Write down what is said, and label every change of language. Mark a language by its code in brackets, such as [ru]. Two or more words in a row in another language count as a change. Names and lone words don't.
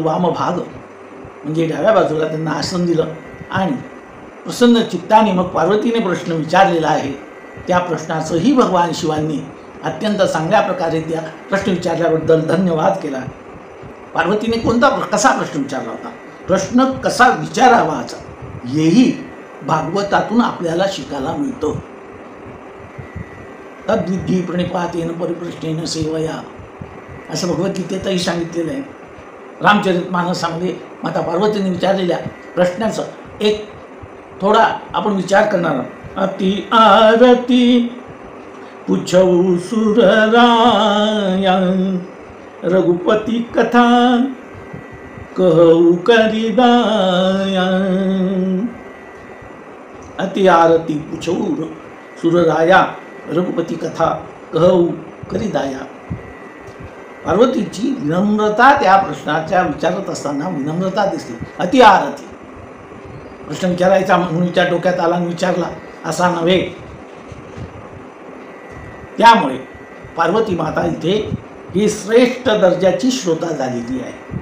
[mr] वामभाग म्हणजे डाव्या बाजूला त्यांना आसन दिलं आणि प्रसन्न चित्ताने मग पार्वतीने प्रश्न विचारलेला आहे. त्या प्रश्नाचंही भगवान शिवांनी अत्यंत चांगल्या प्रकारे त्या प्रश्न विचारल्याबद्दल धन्यवाद केला. पार्वतीने कसा प्रश्न विचारला होता, प्रश्न कसा विचारावाचा हेही भागवतातून आपल्याला शिकायला मिळतं. [sa] तद्विधी प्रणिपातेन परिप्रश्नेन सेवया [mr] असं भगवद्गीतेतही सांगितलेलं आहे. रामचरितमानसामध्ये माता पार्वतीने विचारलेल्या प्रश्नाचं एक थोडा आपण विचार करणार आहोत. [awa] अति आरती पुछऊ सुरराया रघुपति कथा कहू करिदाया. अति आरती पुछऊ सुरराया रघुपति कथा कहू करिदाया. [mr] पार्वतीची विनम्रता त्या प्रश्नाच्या विचारत असताना विनम्रता दिसली. [awa] अति आरती [mr] प्रश्न विचारायचा मुनीच्या डोक्यात आला आणि विचारला असा नव्हे. त्यामुळे पार्वती माता इथे ही श्रेष्ठ दर्जाची श्रोता झालेली आहे.